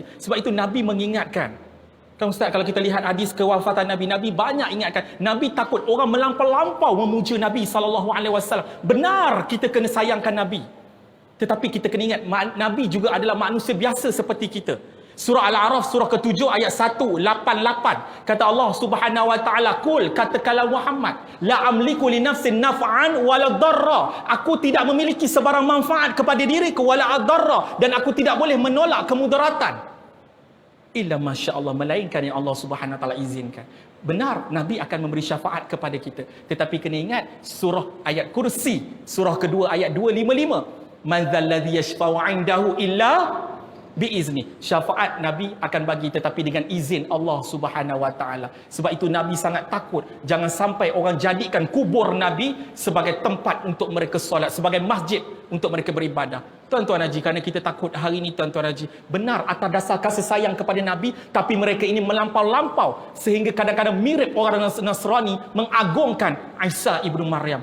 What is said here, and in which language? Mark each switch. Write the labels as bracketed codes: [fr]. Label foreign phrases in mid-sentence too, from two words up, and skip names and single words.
[ms] Sebab itu Nabi mengingatkan. Kan Ustaz, kalau kita lihat hadis kewafatan Nabi, Nabi banyak ingatkan. Nabi takut orang melampau-lampau memuja Nabi SAW. Benar kita kena sayangkan Nabi. Tetapi kita kena ingat, Nabi juga adalah manusia biasa seperti kita. Surah Al-A'raf, surah ke-7 ayat 188. [ar] كاتا الله سبحانه وتعالى قل كاتاكانله محمد لا أملك لنفس نفعا ولا ضرا." [ms] Aku tidak memiliki sebarang manfaat kepada diriku [ar] ولا ضرا, [ms] dan aku tidak boleh menolak kemudaratan. [ar] إلا ما شاء الله, [ms] melainkan yang [ar] الله سبحانه وتعالى [ms] izinkan. Benar, Nabi akan memberi syafaat kepada kita. Tetapi kena ingat surah ayat Kursi, surah kedua ayat 255. [ar] من ذا الذي يشفع عنده إلا بإذن. [ms] Syafaat Nabi akan bagi tetapi dengan izin [ar] الله سبحانه وتعالى. [ms] Sebab itu Nabi sangat takut jangan sampai orang jadikan kubur Nabi sebagai tempat untuk mereka solat, sebagai masjid untuk mereka beribadah. Tuan-tuan haji, kerana kita takut hari ini tuan-tuan haji, benar atas dasar kasih sayang kepada Nabi, tapi mereka ini melampau-lampau sehingga kadang-kadang mirip orang Nasrani mengagungkan Isa ibnu Maryam.